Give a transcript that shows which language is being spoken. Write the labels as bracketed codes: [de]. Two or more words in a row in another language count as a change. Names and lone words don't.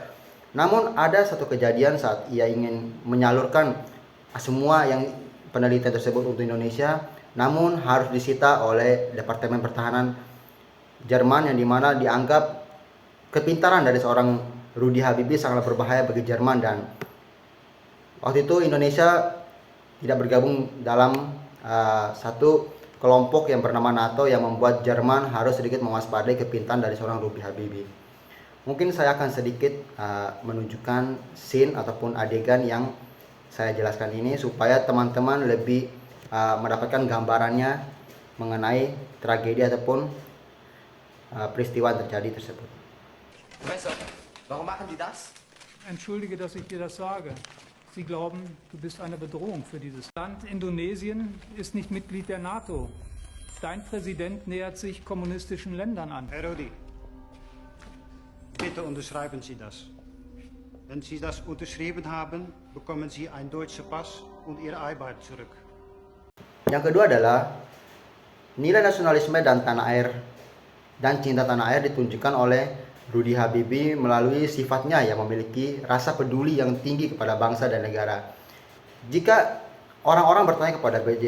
[id] Namun ada satu kejadian saat ia ingin menyalurkan semua yang penelitian tersebut untuk Indonesia, namun harus disita oleh Departemen Pertahanan Jerman, yang dimana dianggap kepintaran dari seorang Rudy Habibie sangat berbahaya bagi Jerman, dan waktu itu Indonesia tidak bergabung dalam satu kelompok yang bernama NATO yang membuat Jerman harus sedikit mewaspadai kepintaran dari seorang Rudy Habibie. Mungkin saya akan sedikit menunjukkan scene ataupun adegan yang saya jelaskan ini supaya teman-teman lebih mendapatkan gambarannya mengenai tragedi ataupun peristiwa yang terjadi tersebut. [de] Professor, warum machen Sie das? Entschuldige, dass ich dir das sage. Sie glauben, du bist eine Bedrohung für dieses Land. Indonesien ist nicht Mitglied der NATO. Dein Präsident nähert sich kommunistischen Ländern an. Herr Rudi, bitte unterschreiben Sie das. Wenn Sie das unterschrieben haben, bekommen Sie einen deutschen Pass und Ihre Arbeit zurück. [id] Yang kedua adalah nilai nasionalisme dan tanah air dan cinta tanah air ditunjukkan oleh Rudy Habibie melalui sifatnya yang memiliki rasa peduli yang tinggi kepada bangsa dan negara. Jika orang-orang bertanya kepada B.J.